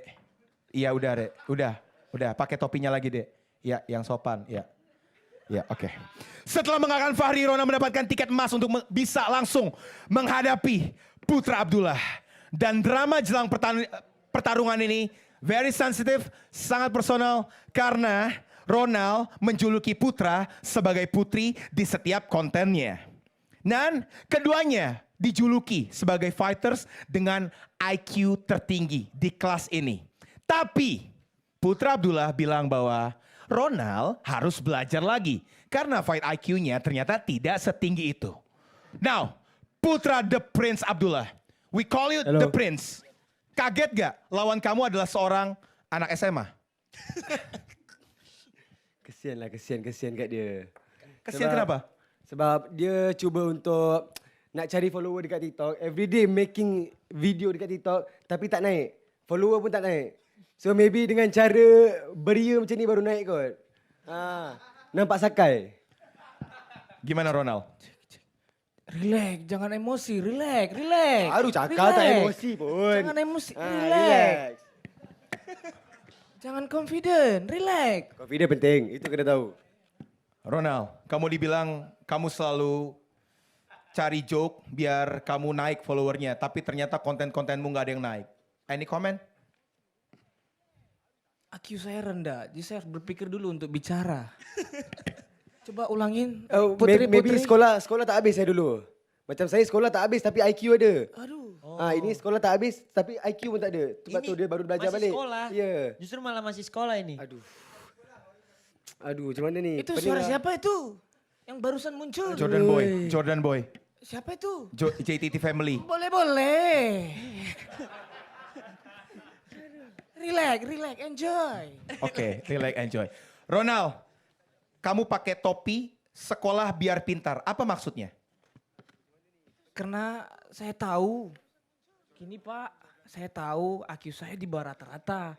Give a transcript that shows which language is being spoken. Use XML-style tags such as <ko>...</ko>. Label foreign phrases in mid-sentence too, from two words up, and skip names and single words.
<id>Iya, udah, Dek. Udah, pakai topinya lagi, Dek. Ya, yang sopan, ya. Ya, oke. Setelah mengalahkan Fahri, Ronald mendapatkan tiket emas untuk bisa langsung menghadapi Putra Abdullah. Dan drama jelang pertarungan ini</id> <en>very sensitive,</en> <id>sangat personal karena Ronald menjuluki Putra sebagai putri di setiap kontennya. Dan keduanya dijuluki sebagai fighters dengan IQ tertinggi di kelas ini. Tapi Putra Abdullah bilang bahwa Ronald harus belajar lagi karena</id> <en>fight IQ-</en> <id>nya ternyata tidak setinggi itu.</id> <en>Now, Putra The Prince Abdullah, we call you The Prince.</en> <id>Kaget gak lawan kamu adalah seorang anak SMA?</id> <ms>Kesian kat dia. Kesian kenapa? Sebab dia cuba untuk nak cari follower dekat TikTok.</ms> <en>Everyday making video</en> <ms>dekat TikTok tapi tak naik. Follower pun tak naik. So maybe dengan cara beria macam ni baru naik kot. Nampak sakai.</ms> <id>Gimana Ronald? Relax, jangan emosi, relax.</id> <ms>Baru cakap tak emosi pun.</ms> <id>Jangan emosi, relax. Jangan confident, relax.</id> <ms>Confident penting, itu kena tahu.</ms> <id>Ronald, kamu dibilang kamu selalu cari joke biar kamu naik followernya. Tapi ternyata konten-kontenmu gak ada yang naik.</id> <en>Any comment?</en> <id>IQ saya rendah, jadi saya harus berpikir dulu untuk bicara. Coba ulangin,</id> <ms>Maybe sekolah tak habis saya dulu. Macam saya sekolah tak habis tapi IQ ada. Aduh. Ini sekolah tak habis tapi IQ pun tak ada. Sebab tu dia baru belajar balik. Sekolah. Ya.</ms> <id>Justru malah masih sekolah ini.</id> <ms>Aduh, macam mana ni?</ms> <id>Itu suara siapa itu? Yang barusan muncul. Jordan Boy. Siapa itu? JTT Family. Boleh.</id> <en>Relax, enjoy. Oke, relax, enjoy.</en> <id>Ronald, kamu pakai topi sekolah biar pintar. Apa maksudnya? Karena saya tahu, gini Pak, saya tahu IQ saya di bawah rata-rata.</id>